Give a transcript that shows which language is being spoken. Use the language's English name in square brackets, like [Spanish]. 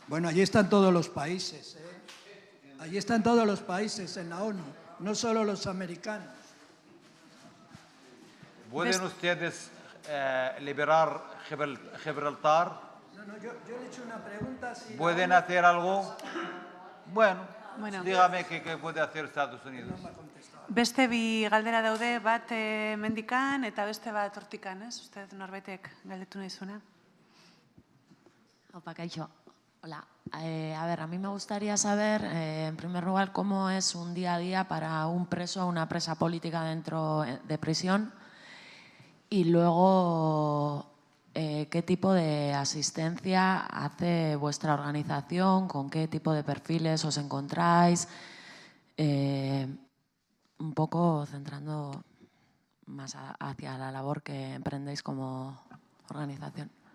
[Spanish] Bueno, allí están todos los países, ¿eh? Allí están todos los países en la ONU, no solo los americanos. ¿Pueden ustedes liberar Gibraltar? No, yo le he hecho una pregunta. Si ¿Pueden hacer algo? Bueno, Bueno. dígame qué puede hacer Estados Unidos. [Basque] Beste bi galdera daude, bat mendikan eta beste bat hortikan, ez? Uste norbaitek galdetu nahi zuena. Opa, kaixo. Hola. [Spanish] A ver, a mí me gustaría saber, en primer lugar, cómo es un día a día para un preso o una presa política dentro de prisión y luego qué tipo de asistencia hace vuestra organización, con qué tipo de perfiles os encontráis, un poco centrando más hacia la labor que emprendéis como organización.